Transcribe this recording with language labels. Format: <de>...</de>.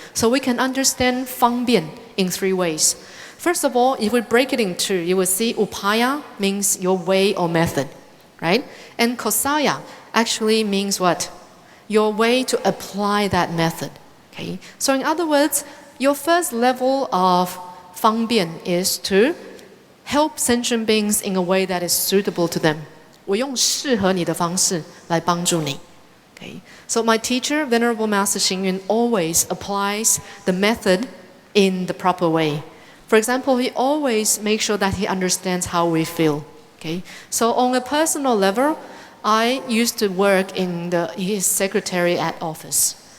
<en>So we can understand 方便 in three ways. First of all, if we break it in two, you will see upaya means your way or method, right? And kausalya actually means what? Your way to apply that method. Okay. So in other words, your first level of 方便 is to help sentient beings in a way that is suitable to them.</en> <zh>我用适合你的方式来帮助你.</zh> <en>Okay. So my teacher, Venerable Master Hsing always applies the method in the proper way. For example, he always makes sure that he understands how we feel. Okay. So on a personal level, I used to work in his secretariat office.</en>